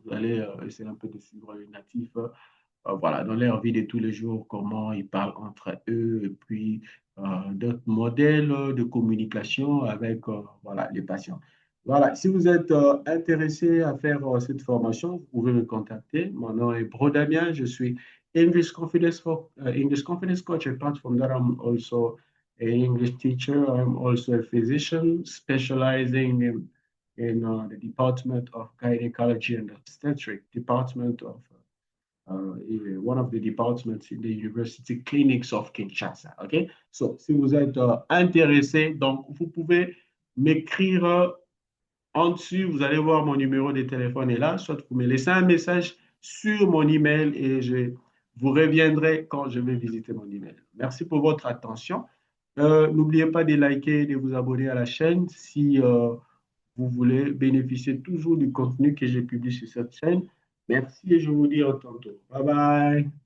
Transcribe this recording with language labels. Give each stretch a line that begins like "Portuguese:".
French: Vous allez essayer un peu de suivre les natifs voilà, dans leur vie de tous les jours, comment ils parlent entre eux, et puis d'autres modèles de communication avec voilà, les patients. Voilà, si vous êtes intéressé à faire cette formation, vous pouvez me contacter. Mon nom est Bro Damien, je suis
English: English Confidence Coach. Apart from that, I'm also an English teacher. I'm also a physician specializing in the Department of Gynecology and Obstetric, Department of one of the departments in the University Clinics of Kinshasa. OK?
French: So, si vous êtes intéressé, donc vous pouvez m'écrire en dessus, vous allez voir mon numéro de téléphone est là. Soit vous me laissez un message sur mon email et je vous reviendrai quand je vais visiter mon email. Merci pour votre attention. N'oubliez pas de liker et de vous abonner à la chaîne si vous voulez bénéficier toujours du contenu que j'ai publié sur cette chaîne. Merci et je vous dis à tantôt. Bye bye.